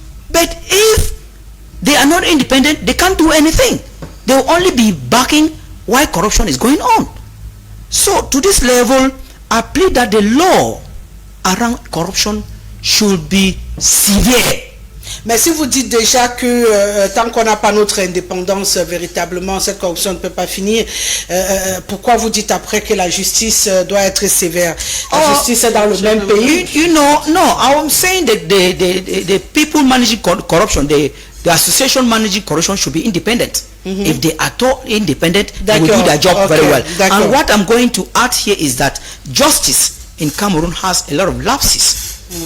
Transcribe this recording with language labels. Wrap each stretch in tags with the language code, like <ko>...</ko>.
<en>But if they are not independent, they can't do anything. They will only be backing why corruption is going on. So to this level, I plead that the law around corruption should be severe.</en> <fr>Mais si vous dites déjà que tant qu'on n'a pas notre indépendance, véritablement, cette corruption ne peut pas finir, pourquoi vous dites après que la justice doit être sévère? La justice est dans le même pays.</fr> <en>You know, no, I'm saying that the people managing corruption, the association managing corruption should be independent. If they are all independent, they will do their job very well. And what I'm going to add here is that justice in Cameroon has a lot of lapses.</en>